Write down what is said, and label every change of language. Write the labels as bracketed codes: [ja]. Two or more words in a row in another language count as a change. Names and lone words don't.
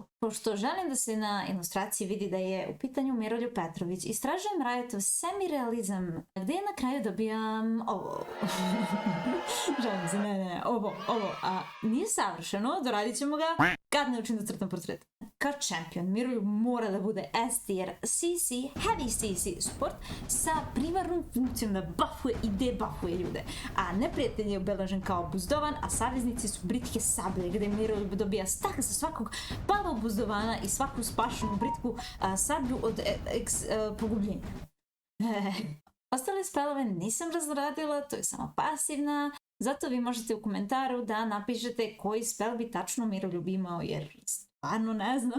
[sr] Pošto želim da se na ilustraciji vidi da je u pitanju Miroljub Petrović, istražujem Riotov semi-realizam, gde na kraju dobijam ovo. Želim za mene, ovo, a nije savršeno, doradit ćemo ga kad ne učim da crtam portret. Kao čempion, Miroljub mora da bude [en] S tier CC, heavy CC support [sr] sa primarnom funkcijom da buffuje i debuffuje ljude. A neprijatelj je obeležen kao buzdovan, a saveznici su britke sablje, gde Miroljub dobija stak za svakog palog buzdovana i svaku spašenu britku sablju od pogubljenja. Ostale spelove nisam razradila, to je samo pasivna, zato vi možete u komentaru da napišete koji spel bi tačno Miroljub imao, jer stvarno ne znam.